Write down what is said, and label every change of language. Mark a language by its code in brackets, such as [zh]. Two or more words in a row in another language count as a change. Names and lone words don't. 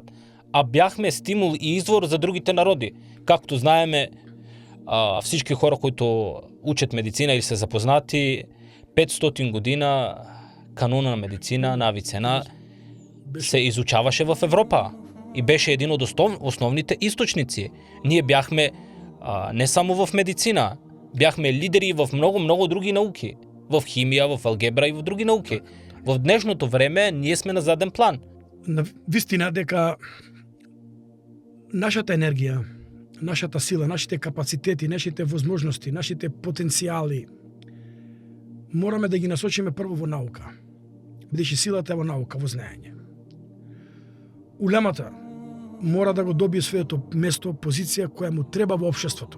[bg] А бяхме стимул и извор за другите народи. Както знаеме, всички хора, които учат медицина или са запознати, 500 година кануна на медицина на Авицена се изучаваше в Европа и беше един от основните източници. Ние бяхме не само в медицина, бяхме лидери в много други науки. В химия, в алгебра и в други науки. В днешното време ние сме на заден план. [mk] Вистина дека нашата енергија, нашата сила, нашите капацитети, нашите возможности, нашите потенцијали мораме да ги насочиме прво во наука. Бидејќи силата е во наука, во знаење. Улемата мора да го добие своето место, позиција која му треба во општеството.